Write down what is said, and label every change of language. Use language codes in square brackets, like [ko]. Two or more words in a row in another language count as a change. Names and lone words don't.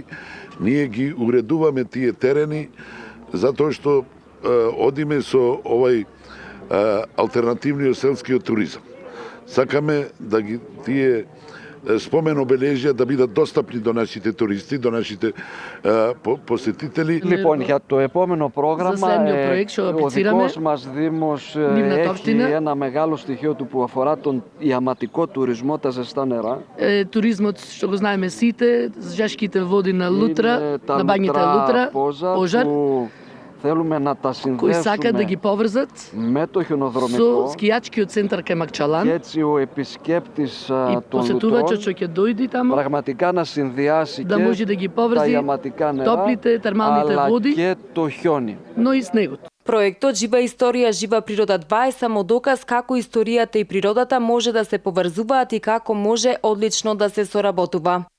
[mk] Ние ги уредуваме тие терени затоа што одиме со овај алтернативниот селскиот туризам. Сакаме да ги тие спомен обележја да бидат достапни до нашите туристи, до нашите посетители. [el] Λοιπόν, για το επόμενο πρόγραμμα, ο δικός μας Δήμος έχει ένα μεγάλο στοιχείο του που αφορά τον ιαματικό τουρισμό, τα ζεστά νερά. [mk] Туризмот, што го знаеме сите, жешките води на Лутра, на бањите Лутра, пожар, [el] θέλουμε να τα συνδέσουμε με το χιονοδρομικό και έτσι ο επισκέπτης των Λουτρών πραγματικά να συνδυάσει και τα ιαματικά νερά αλλά και το χιόνι. [mk] Проектот Жива историја, жива природа 2 е само доказ како историјата и природата може да се поврзуваат и како може одлично да се соработува.